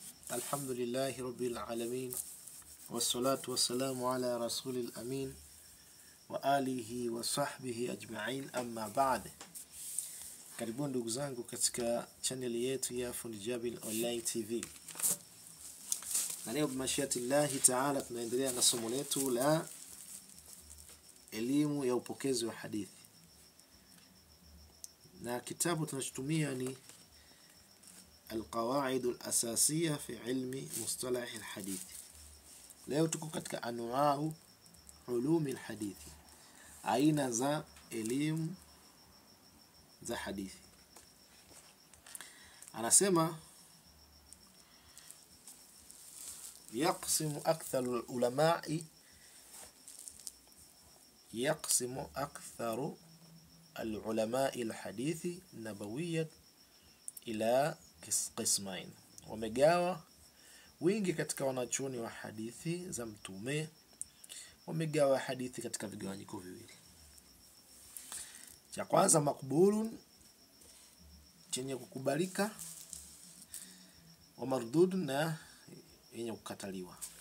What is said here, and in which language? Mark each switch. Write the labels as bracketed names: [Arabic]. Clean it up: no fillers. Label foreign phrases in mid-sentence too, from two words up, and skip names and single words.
[Arabic] الحمد لله رب العالمين والصلاة والسلام على رسول الأمين وآله وصحبه أجمعين أما بعد. [Swahili] Karibuni ndugu zangu katika channel yetu ya Fundi Jabil Online TV. Na leo [Arabic] بمشيئة الله تعالى [Swahili] tunaendelea na somo letu la elimu ya upokezi wa hadithi. Na kitabu tunachotumia ni القواعد الأساسية في علم مصطلح الحديث. leo tuko katika [Arabic] أنواع علوم الحديث, [Swahili] aina za elimu za hadithi. Anasema [Arabic] يقسم أكثر العلماء الحديث النبوية إلى قسمين. [Swahili] Wamegawa wingi katika wanachuoni wa hadithi za mtume, wamegawa hadithi katika vigawanyiko viwili. Cha kwanza makbulun, chenye kukubalika, [Arabic] ومردود, [Swahili] na yenye kukataliwa.